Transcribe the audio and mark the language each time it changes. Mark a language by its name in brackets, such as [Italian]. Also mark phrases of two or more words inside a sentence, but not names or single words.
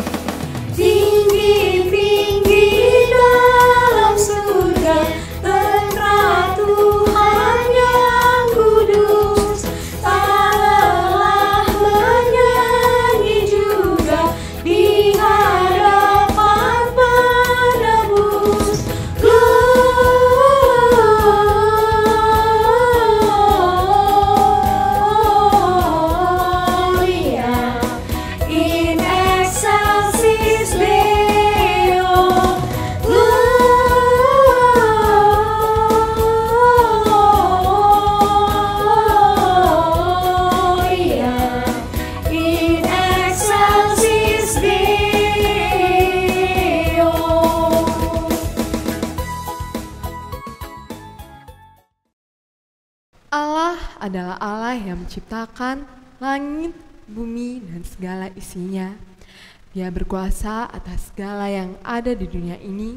[Indonesian] Tinggi-tinggi dalam surga terang Tuhan yang kudus. Allah menyanyi juga di hadapan penebus. [Latin] Gloria in excelsis Deo. Gloria in excelsis Deo. [Indonesian] Allah adalah Allah yang menciptakan langit, bumi, dan segala isinya. Dia berkuasa atas segala yang ada di dunia ini.